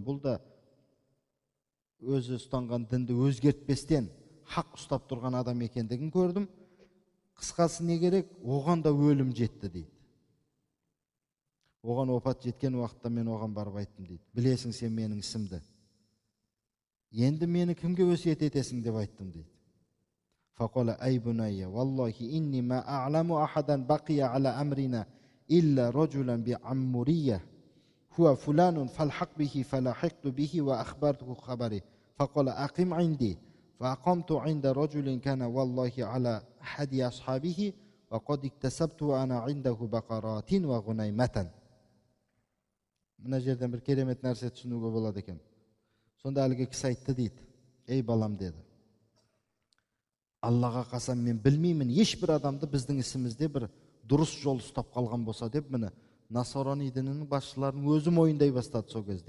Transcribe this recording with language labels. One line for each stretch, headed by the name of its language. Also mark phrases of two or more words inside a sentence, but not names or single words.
Kazakh: Бұл да өзі ұстанған дінді өзгертпестен хақ ұстап тұрған адам екендігін көрдім. Қысқасы не керек? Оған да өлім жетті дейді. Оған опат жеткен уақытта мен оған барып айттым дейді. Білесің сен менің ісімді. Енді мені кімге өсиет етесің деп айттым дейді.
Arabic: فقال أي بني والله إني ما أعلم أحدا بقي على أمرنا إلا رجلا بعمورية. هو فلان فالحق به فلحقت به وأخبرته خبري. فقال أقم عندي. فأقمت عند رجل كان والله على حد أصحابه وقد اكتسبت أنا عنده بقرات وغنيمة.
Kazakh: Мына жерден бір керемет нәрсе түсінуге болады екен. Сонда әлгі кісі айтты дейді, ей балам деді, Аллаға қасам мен білмеймін, ешбір адамды біздің ісімізде бір дұрыс жол ұстап қалған болса деп, міне Насарани дінінің басшыларының өзі мойындай бастады сол кезде.